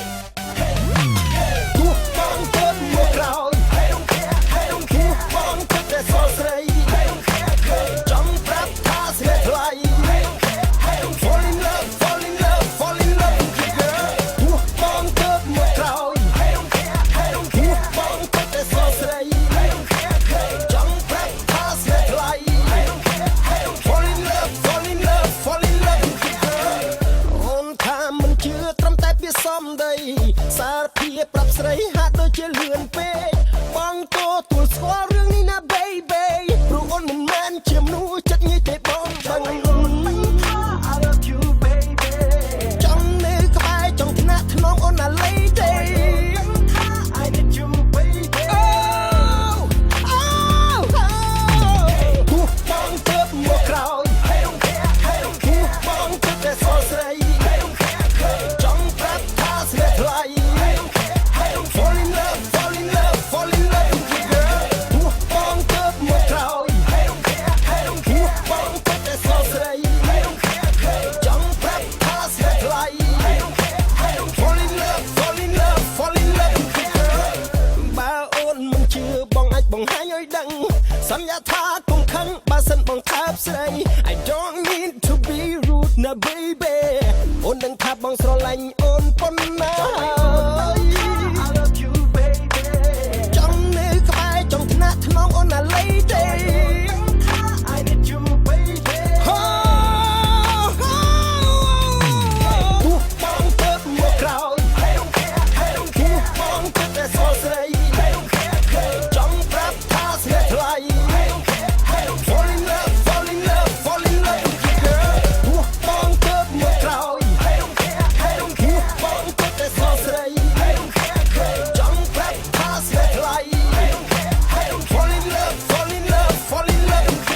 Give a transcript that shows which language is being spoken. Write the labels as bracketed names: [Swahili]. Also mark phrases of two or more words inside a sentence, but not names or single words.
[Khmer] ទោះបងទៅមកក្រោយ [English] don't care [Khmer] បងទៅតែសស្រី ចង់ប្រាប់ថាស្នេហ៍ថ្លៃ [English] fall in love fall in love fall in love girl [Khmer] ទោះបងទៅមកក្រោយ [English] don't care [Khmer] បងទៅតែសស្រី ចង់ប្រាប់ថាស្នេហ៍ថ្លៃ [English] fall in love fall in love fall in love girl [Khmer] អូនថាមិនជឿត្រឹមតែពាក្យសំដីសារភាពប្រាប់ស្រីហាក់ដូចជាលឿនពេកបងទទួលស្គាល់រឿងនេះណា baby ព្រោះអូនមិនមែនជាមនុស្សចិត្តងាយទេបងដឹង [English] I love you baby [Khmer] ចង់នៅក្បែរចង់ថ្នាក់ថ្នមអូនណា [English] lady I need you baby oh [Khmer] ទោះបងទៅមកក្រោយ [English] don't care [Khmer] ទោះបងទៅតែសស្រី ចង់ប្រាប់ថាស្នេហ៍ថ្លៃ [English] fall in love fall in love fall in love [Khmer] girl ទោះបងទៅមកក្រោយ [English] don't care [Khmer] ទោះបងទៅតែសស្រី ចង់ប្រាប់ថាស្នេហ៍ថ្លៃ fall [English] in love fall in love fall in love girl [Khmer] បើអូនមិនជឿបងអាចបង្ហាញឲ្យដឹងសន្យាថាកុំខឹងបើសិនបងថើបស្រី [English] I don't mean to be rude [Khmer] ណា baby អូនដឹងថាបងស្រឡាញ់អូនប៉ុណ្ណា [English] I love you baby [Khmer] ចង់នៅក្បែរចង់ថ្នាក់ថ្នមអូនណា [English] lady I need you baby [Khmer] ទោះ បងទៅមកក្រោយ [English] don't care [Khmer] ទោះបងទៅតែសស្រី ចង់ប្រាប់ថាស្នេហ៍ថ្លៃ [English] fall in love fall in love fall in love girl [Khmer] ទោះបងទៅមកក្រោយ [English] don't care [Khmer] ទោះបងទៅតែសស្រី ចង់ប្រាប់ថាស្នេហ៍ថ្លៃ [English] fall in love fall in love fall in love